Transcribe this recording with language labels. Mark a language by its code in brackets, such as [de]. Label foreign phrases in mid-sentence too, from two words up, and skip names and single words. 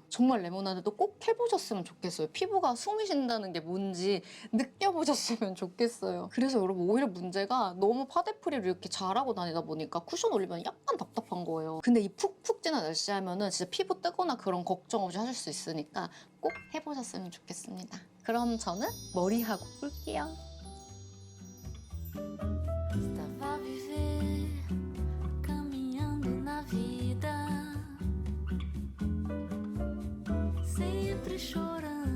[ko] 정말 레모나드도 꼭 해보셨으면 좋겠어요. 피부가 숨이 쉰다는 게 뭔지 느껴보셨으면 좋겠어요. 그래서 여러분 오히려 문제가 너무 파데프리를 이렇게 잘하고 다니다 보니까 쿠션 올리면 약간 답답한 거예요. 근데 이 푹푹 찌는 날씨 하면은 진짜 피부 뜨거나 그런 걱정 없이 하실 수 있으니까 꼭 해보셨으면 좋겠습니다. 그럼 저는 머리하고 올게요. [pt] Estava a viver, caminhando na vida, sempre chorando.